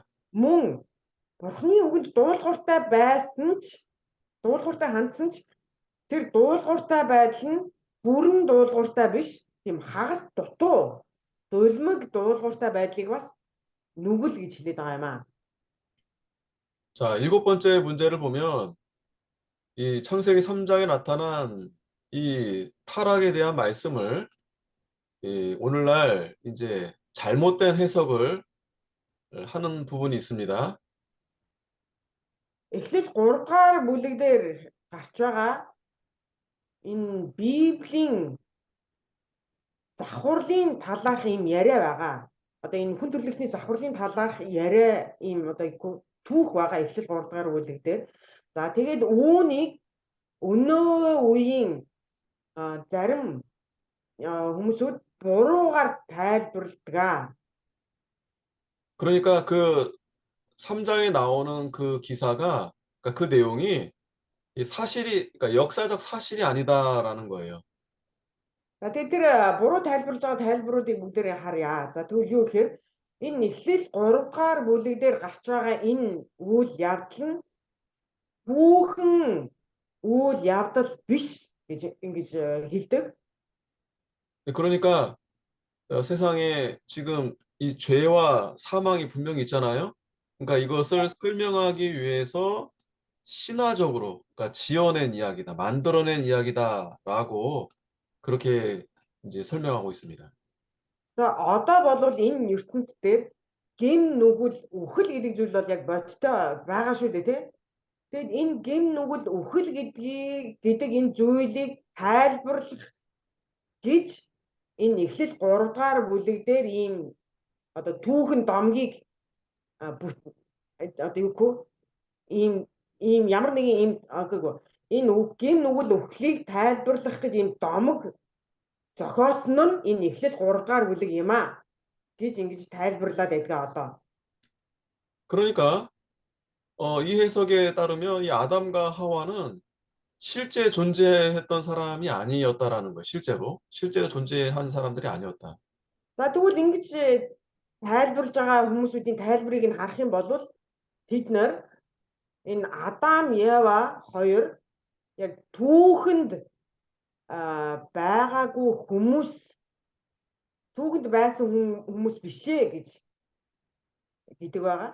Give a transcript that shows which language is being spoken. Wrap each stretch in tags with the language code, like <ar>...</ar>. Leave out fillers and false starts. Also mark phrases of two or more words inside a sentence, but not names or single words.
<mn>Мөн Бурхны үгэнд дуулууртай байсан ч дуулууртай хандсан ч тэр дуулууртай байдал нь бүрэн дуулууртай биш. Тийм хагас дутуу дулмиг дуулууртай байдлыг бас нүгэл гэж хэлээд байгаа юм аа.</mn> <ko>자, 일곱 번째 문제를 보면 이 창세기 3장에 나타난 이 타락에 대한 말씀을 오늘날 이제 잘못된 해석을 하는 부분이 있습니다.</ko> <mn>Эхлэл 3 дугаар бүлэг дээр гарч байгаа энэ Библийн завхарлын талаарх юм яриа байгаа. Одоо энэ хүн төрөлхтний завхарлын талаарх яриа ийм одоо түүх байгаа эхлэл 3 дугаар бүлэг дээр. За тэгээд үүнийг өнөө үеийн зарим хүмүүсүүд буруугаар тайлбарладаг.</mn> <ko>그러니까 그 3장에 나오는 그 기사가, 그러니까 그 내용이 이 사실이, 그러니까 역사적 사실이 아니다라는 거예요.</ko> <mn>За тэгээд тэр буруу тайлбарлаж байгаа тайлбаруудыг бүгдээрээ харъя. За тэгвэл юу гэхээр энэ эхлэл 3 дугаар бүлэг дээр гарч байгаа энэ үйл явдал нь бүхэн үйл явдал биш гэж ингэж хэлдэг.</mn> <ko>그러니까 세상에 지금 이 죄와 사망이 분명히 있잖아요. 그러니까 이것을 설명하기 위해서 신화적으로, 그러니까 지어낸 이야기다, 만들어낸 이야기다라고 그렇게 이제 설명하고 있습니다.</ko> <mn>За одоо бол энэ ертөнцид дээр гим нүгэл үхэл гэдэг зүйл бол яг бодтой байгаа шүү дээ тий. Тэгэд энэ гим нүгэл үхэл гэдэг энэ зүйлийг тайлбарлах гэж энэ эхлэл 3 дугаар бүлэг дээр ийм одоо түүхэн домгийг одоо юу гэх ийм ямар нэгэн ийм энэ гим нүгэл үхлийг тайлбарлах гэж ийм домог зохиосон нь энэ эхлэл 3 дугаар бүлэг юм аа гэж ингэж тайлбарлаад байдгаа одоо.</mn> <ko>그러니까 이 해석에 따르면 이 아담과 하와는 실제 존재했던 사람이 아니었다라는 거예요. 실제로 존재한 사람들이 아니었다.</ko> <mn>За тэгвэл ингэж тайлбарлаж байгаа хүмүүсүүдийн тайлбарыг нь харах юм бол тэд нар энэ Адам, Ева хоёр яг түүхэнд байгаагүй хүмүүс түүхэнд байсан хүмүүс бишээ гэж хэлдэг байгаа.</mn>